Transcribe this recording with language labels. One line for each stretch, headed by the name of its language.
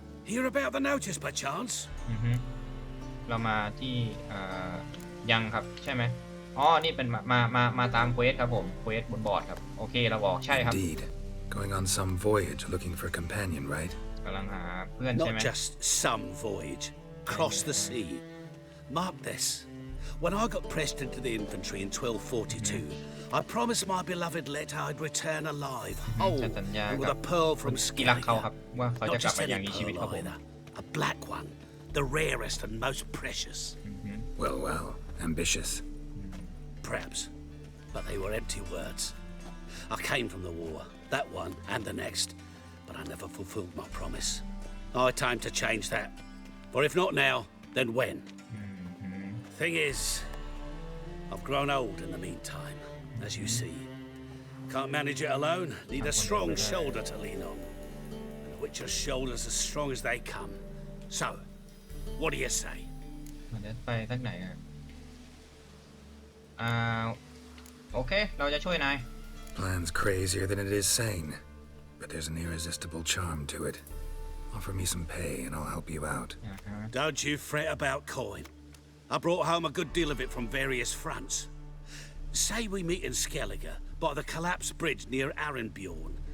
English: Hear about the notice by chance?
Thai: เรามาที่ยังครับใช่ไหมอ๋อนี่เป็นมาตามเควสครับผมเควสบนบอร์ดครับโอเคเราบอกใช่ครับ
English: Indeed. Going on some voyage looking for a companion, right?
Thai: กำลังหาเพื่อนใช่ไหม
English: Not just some voyage. Cross the sea. Mark this. When I got pressed into the infantry in 1242, I promised my beloved Let I'd return alive, whole, and with a pearl from Skellige. Not just any pearl either. A black one, the rarest and most precious. Well, ambitious. Perhaps, but they were empty words. I came from the war, that one and the next, but I never fulfilled my promise. High time to change that. For if not now, then when? Thing is, I've grown old in the meantime, as you see. Can't manage it alone, need a strong shoulder to lean on. And a Witcher's shoulder's as strong as they come. So, what do you say?
Thai: มันจะไปทักไหนโอเคเราจะช่วยนาย
English: Plan's crazier than it is sane, but there's an irresistible charm to it. Offer me some pay and I'll help you out. Don't you fret about coin. I brought home a good deal of it from various fronts. Say we meet in Skellige, by the collapsed bridge near Arenbjorn.